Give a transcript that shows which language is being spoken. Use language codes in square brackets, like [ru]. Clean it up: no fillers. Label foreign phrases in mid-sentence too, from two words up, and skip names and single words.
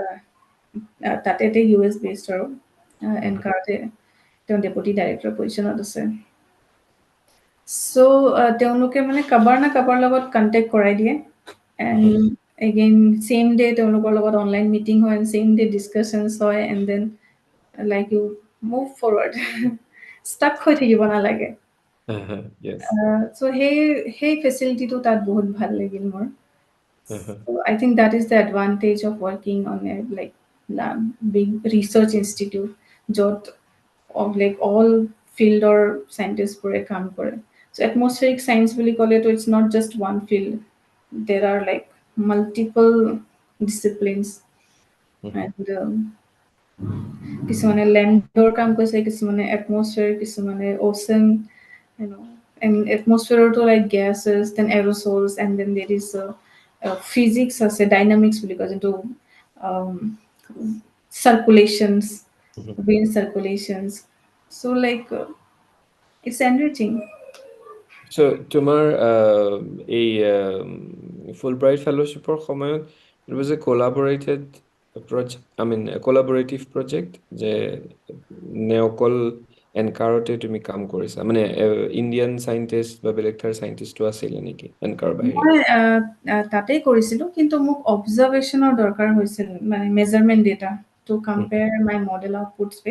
[as] তাতে US বেছড আৰু এনকাৰতে তেওঁ [en] deputy director position [as] আছে চ' তেওঁলোকে মানে কাবাৰ না কাবাৰ লগত কণ্টেক্ট কৰাই দিয়ে এণ্ড এগেইন ছেইম ডে তেওঁলোকৰ লগত [en] online meeting [as] হয় [en] and same day discussions [as] হয় [en] and then like you move forward [as] ষ্টাক হৈ থাকিব নালাগে [en] Yes. [as] চ' সেই ফেচিলিটিটো তাত বহুত ভাল লাগিল মোৰ [en] I think that is the advantage of working on a like big research institute য'ত like all field or scientists বোৰে কাম কৰে so atmospheric science [as] বুলি ক'লেতো [en] it's not just one field there are like multiple disciplines [as] and কিছুমানে লেণ্ডৰ কাম কৰিছে, কিছুমানে এটমস্ফিয়াৰ, কিছুমানে [en] ocean, you know, and atmosphere to like gases, then aerosols, and then there is physics as a dynamics because into um, circulations, wind circulations. So like it's enriching. [as] So তোমাৰ এই Fulbright Fellowshipৰ সময়ত [en] it was a collaborated project, I mean a collaborative project [as] যে নে অকল এনকাৰতে তুমি কাম কৰিছা, মানে [en] Indian scientist [as] বা বেলেগ ঠাইৰ সাইন্টিষ্টও আছিলে নেকি এনকাৰ বাহিৰে? মই তাতেই কৰিছিলোঁ, কিন্তু মোক অবজাৰভেশ্যনৰ দৰকাৰ হৈছিল, মানে [en] measurement data to compare my model outputs with.